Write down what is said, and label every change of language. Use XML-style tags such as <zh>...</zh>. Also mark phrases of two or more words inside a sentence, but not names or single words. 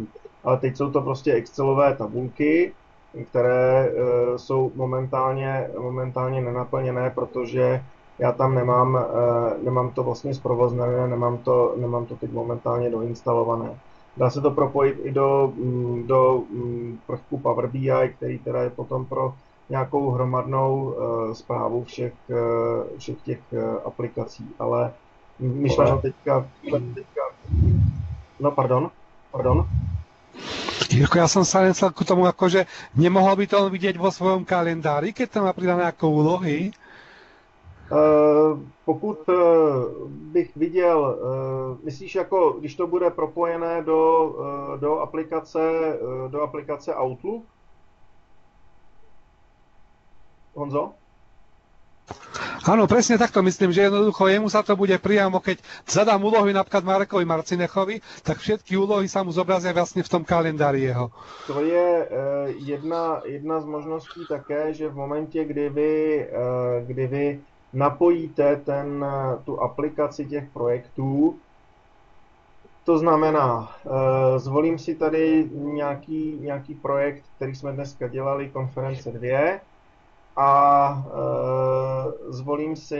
<cs>Ale teď jsou to prostě Excelové tabulky, které jsou momentálně nenaplněné, do já tam nemám to vlastně zprovozněné, nemám to teď momentálně doinstalované. Dá se to propojit i do prvku Power BI, který teda je potom pro nějakou hromadnou správu všech těch aplikací, ale myšleno teďka... No, pardon.</cs> <sk>Jirko, ja som sa len chcel k tomu, akože nemohol by to on vidieť vo svojom kalendári, keď tam má pridané ako úlohy?</sk> <cs>Pokud bych viděl, myslíš jako, když to bude propojené do aplikace Outlook? Honzo?</cs> <sk>Áno, presne takto myslím, že jednoducho jemu sa to bude priamo, keď zadám úlohy napríklad Marekovi Marcinechovi, tak všetky úlohy sa mu zobrazia vlastne v tom kalendári jeho.</sk> <cs>To je jedna z možností také, že v momentě, kdy vy napojíte tu aplikaci těch projektů, to znamená, zvolím si tady nějaký projekt, který jsme dneska dělali, konference 2, a zvolím</cs>